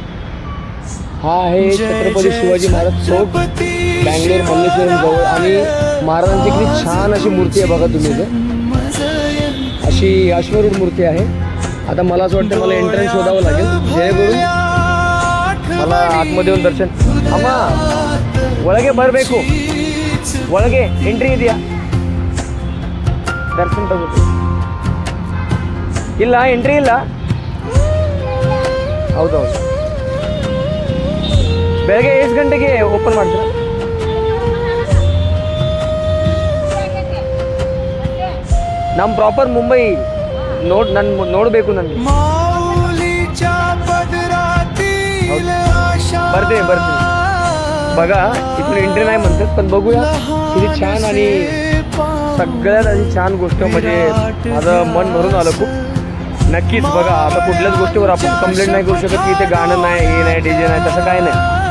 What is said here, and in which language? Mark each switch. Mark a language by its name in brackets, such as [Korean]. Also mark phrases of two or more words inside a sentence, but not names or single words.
[Marathi] हा आहे छत्रपती शिवाजी महाराज चौक, बँगलोर, मल्लेश्वरम जवळ. आणि महाराजांची किती छान अशी मूर्ती आहे बघा तुम्ही. इथे अशी अश्वरूढ मूर्ती आहे. आता मला असं वाटतं मला एंट्रन्स शोधावं लागेल जेणेकरून मला आतमध्ये येऊन दर्शन. [Kannada] अम्मा ಒಳಗೆ ಬರಬೇಕು, ಒಳಗೆ ಎಂಟ್ರಿ ಇದೆಯಾ? ದರ್ಶನ ತಗೋಬೇಕು. ಇಲ್ಲ ಎಂಟ್ರಿ ಇಲ್ಲ. ಹೌದೌದು. ಬೆಳಗ್ಗೆ ಎಷ್ಟು ಗಂಟೆಗೆ ಓಪನ್ ಮಾಡ್ತೀರಾ? ನಮ್ಮ ಪ್ರಾಪರ್ ಮುಂಬೈ ನೋಡಬೇಕು ನನಗೆ. ಬರ್ತೀನಿ बघा. [Marathi] इथून एंट्री नाही म्हणतात, पण बघूया किती छान. आणि सगळ्यात अशी छान गोष्ट म्हणजे माझं मन भरून आलं खूप. नक्कीच बघा. आता कुठल्याच गोष्टीवर आपण कंप्लेंट नाही करू शकत की इथे गाणं नाही, हे नाही, डीजे नाही, तसं काय नाही.